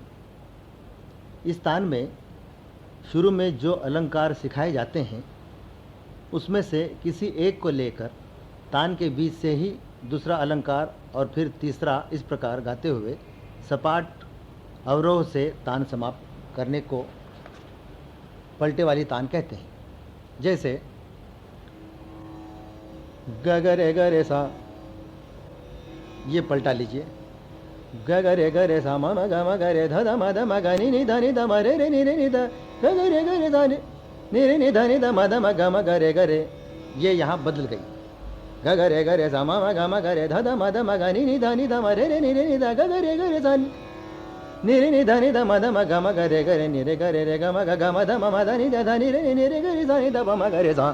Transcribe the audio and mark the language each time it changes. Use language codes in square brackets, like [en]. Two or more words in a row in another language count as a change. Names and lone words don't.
[hi] इस तान में शुरू में जो अलंकार सिखाए जाते हैं उसमें से किसी एक को लेकर तान के बीच से ही दूसरा अलंकार और फिर तीसरा इस प्रकार गाते हुए सपाट अवरोह से तान समाप्त करने को पलटे वाली तान कहते हैं। जैसे ग ग रे सा, ये पलटा लीजिए ग ग रे सा म ग रे ध ध म ध म ग नि ध नि ध म रे रे नि रे नि ध ग रे ध नि रे नि ध नि ध म ध म ग रे ग रे। ये यहाँ बदल गई। ग ग रे ग रे सा म ग म ग रे ध ध म ध म ग नि ध म रे रे नि रे नि ध ग ग रे ग रे सा नि रे नि ध नि ध म ग म ग रे ग रे नि रे ग रे रे ग म ध म ध नि ध नि रे नि रे ग रे सा नि ध प म ग रे सा।